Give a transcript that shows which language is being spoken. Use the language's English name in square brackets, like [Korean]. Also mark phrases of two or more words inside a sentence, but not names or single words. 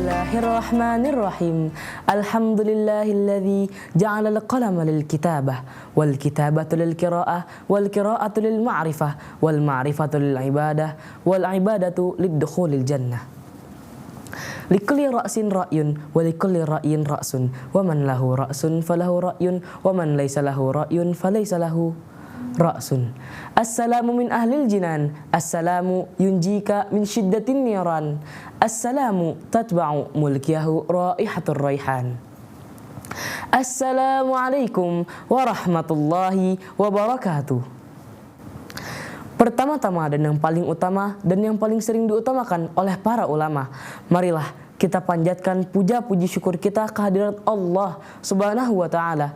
[Arabic] بسم الله الرحمن الرحيم الحمد لله الذي جعل القلم للكتابة والكتابة للقراءة والقراءة للمعرفة والمعرفة للعبادة والعبادة للدخول الجنة. لكل رأس رأي ولكل رأي رأس ومن له رأس فله رأي ومن ليس له رأي فليس له رأس. السلام من أهل الجنان السلام ينجيك من شدة النيران السلام تتبع ملكيه رائحة الريحان. السلام عليكم ورحمة الله وبركاته. [Indonesian] Pertama-tama dan yang paling utama dan yang paling sering diutamakan oleh para ulama, marilah kita panjatkan puja-puji syukur kita kehadirat Allah Subhanahu wa ta'ala.